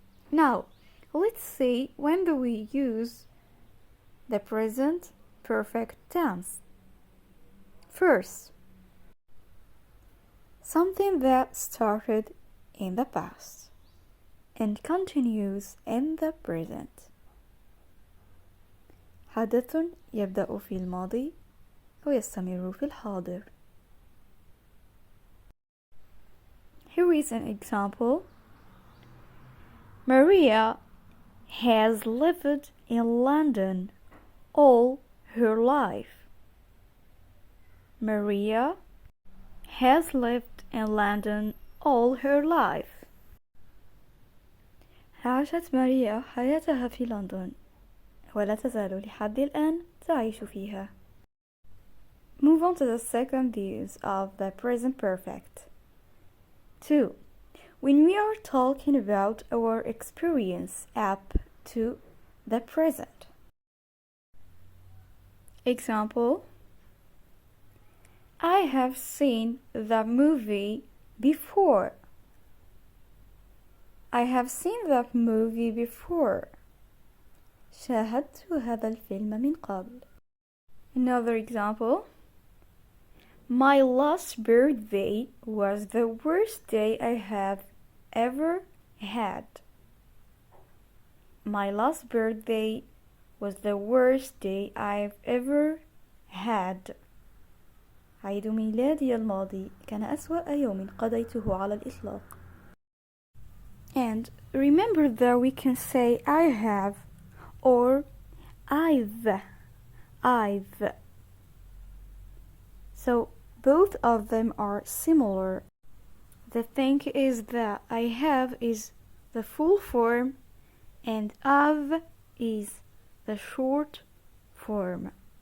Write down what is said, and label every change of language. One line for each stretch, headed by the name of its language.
English: Now, let's see when do we use the present perfect tense. First, something that started in the past and continues in the present.
Arabic: حدث يبدأ في الماضي ويستمر في الحاضر.
English: Here is an example. Maria has lived in London all her life. Maria has lived in London all her life.
Arabic: عاشت ماريا حياتها في لندن ولا تزال لحد الآن تعيش فيها.
English: Move on to the second use of the present perfect. 2. When we are talking about our experience up to the present. Example: I have seen the movie before. I have seen that movie before.
Arabic: شاهدت هذا الفيلم من قبل.
English: Another example: my last birthday was the worst day I have ever had. My last birthday was the worst day I've ever had.
Arabic: عيد ميلادي الماضي كان أسوأ يوم قضيته على الإطلاق.
English: And remember that we can say I have or I've. So both of them are similar. The thing is that I have is the full form and I've is the short form.